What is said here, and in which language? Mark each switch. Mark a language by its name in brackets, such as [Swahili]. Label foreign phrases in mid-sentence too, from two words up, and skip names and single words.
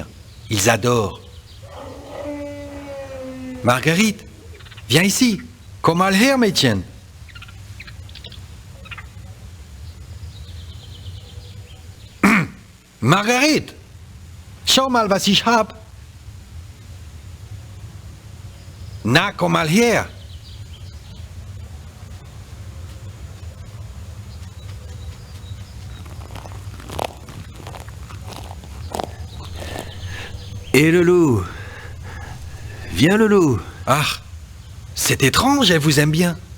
[French] Ils adorent. Marguerite, viens ici. [German] Komm mal her, Mädchen. Marguerite, schau mal, was ich hab. Na, komm mal her. [French] Et le loup? Viens, le loup. Ah, c'est étrange, elle vous aime bien.